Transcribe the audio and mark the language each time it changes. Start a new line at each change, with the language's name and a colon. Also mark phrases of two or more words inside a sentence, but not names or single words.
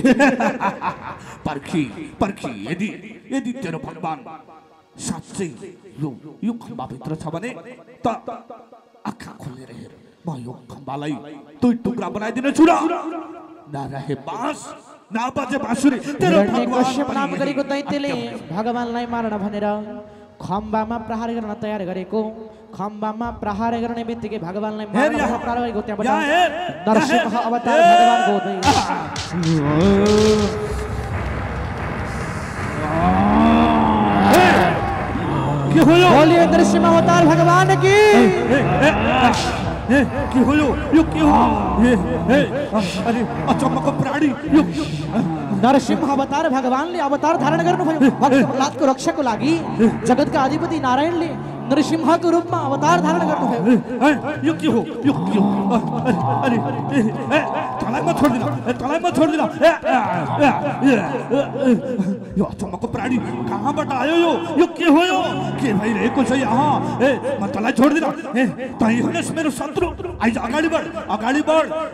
Nepali: पर्खी यदि तेरो भगवान साँच्चै यो खम्बा भित्र छ भने त आँखा खोलेर हेर म यो खम्बालाई दुई टुक्रा बनाइदिनेछु र नरहे बाँस नाबाजे बाँसुरी तेरो हिरण्यकश्यप नाम गरेको दैत्यले भगवानलाई मार्न भनेर खम्बामा प्रहार गर्न तयार गरेको खम्बामा प्रहार गर्ने बित्तिकै भगवानलाई मार्न प्रहार गरेको त्यहाँबाट नरसिंह अवतार भगवानको के होयो
Hindi: बोलिए नरसिंह अवतार भगवान की
Nepali: के होयो यो के हो अरे अचम्मको प्राणी यो नरसिंह अवतार भगवानले अवतार धारण गर्नुभयो भक्त प्रहलादको रक्षाको लागि जगतका अधिपति नारायणले नरसिंहको रूपमा अवतार धारण गर्नुभयो यो के हो अरे तलाइमा छोड्दिन यो अचम्मको प्राणी कहाँबाट आयो यो के हो यो के भइरहेको छ यहाँ म तलाई छोड्दिन तै हुनेस् मेरो शत्रु आइज अगाडि बढ